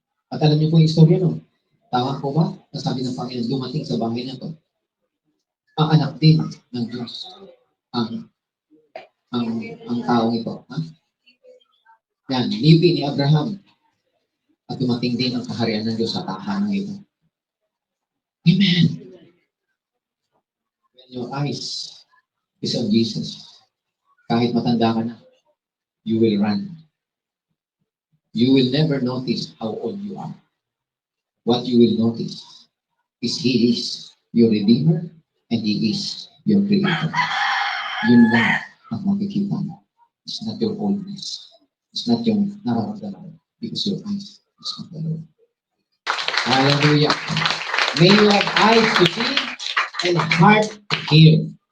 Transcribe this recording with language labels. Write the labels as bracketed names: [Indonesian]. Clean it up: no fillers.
[Filipino] At alam niyo po yung istorya, no? Tama po ba? Nasabi ng Panginoon, dumating sa bahay na to. Ang anak din ng Diyos. Ang taong ito. Ha? Yan, nipi ni Abraham. At dumating din ang kaharian ng Diyos sa tahanan ito. Amen. [English] When your eyes is on Jesus, [Filipino] kahit matanda ka na, [English] you will run. You will never notice how old you are. What you will notice is He is your Redeemer and He is your Creator. [Filipino] Yun lang ang makikita mo. [English] It's not your oldness. It's not [Filipino] yung nararamdaman [English] because your eyes is on the Lord. Hallelujah. May you have eyes to see and heart to hear.